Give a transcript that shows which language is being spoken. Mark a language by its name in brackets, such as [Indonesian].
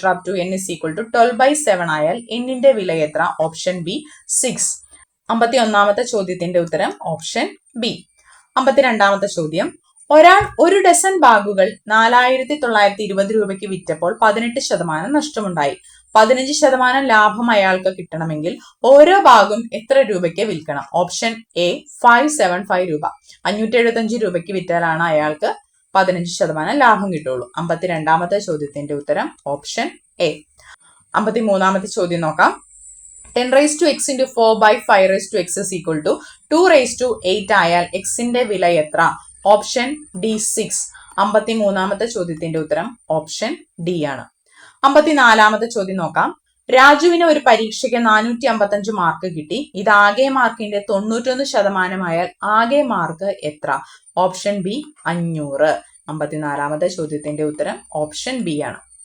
[English] up to n is equal to 12/7 [Malayalam] ആയാൽ n-ന്റെ വില എത്ര? Option B 6. 51ാമത്തെ ചോദ്യത്തിന്റെ ഉത്തരം ഓപ്ഷൻ ബി. 52ാമത്തെ ചോദ്യം ഒരാൾ 1 ഡസൻ ബാഗുകൾ 4,920 രൂപയ്ക്ക് വിറ്റപ്പോൾ 18% നഷ്ടമുണ്ടായി. 15% ലാഭം അയാൾക്ക് കിട്ടണമെങ്കിൽ ഓരോ ബാഗും എത്ര രൂപയ്ക്ക് വിൽക്കണം? ഓപ്ഷൻ എ 575 രൂപ. 575 രൂപയ്ക്ക് വിറ്റാലാണ് അയാൾക്ക് 15% ലാഭം കിട്ടുള്ളൂ. 52ാമത്തെ ചോദ്യത്തിന്റെ ഉത്തരം ഓപ്ഷൻ എ. 53ാമത്തെ ചോദ്യം നോക്കാം. [English] 10 raised to x into 4 by 5 raised to x is equal to 2 raised to 8 [Malayalam] ആയാൽ x-ന്റെ വില എത്ര? Option D 6. 53ാമത്തെ ചോദ്യത്തിന്റെ ഉത്തരം ഓപ്ഷൻ ഡി ആണ്. 54ാമത്തെ ചോദ്യം നോക്കാം. രാജുവിന് ഒരു പരീക്ഷയ്ക്ക് 455 മാർക്ക് കിട്ടി. ഇത് ആകെ മാർക്കിന്റെ 91% ആയാൽ ആകെ മാർക്ക് എത്ര? Option B 500. 54ാമത്തെ ചോദ്യത്തിന്റെ ഉത്തരം ഓപ്ഷൻ ബി ആണ്.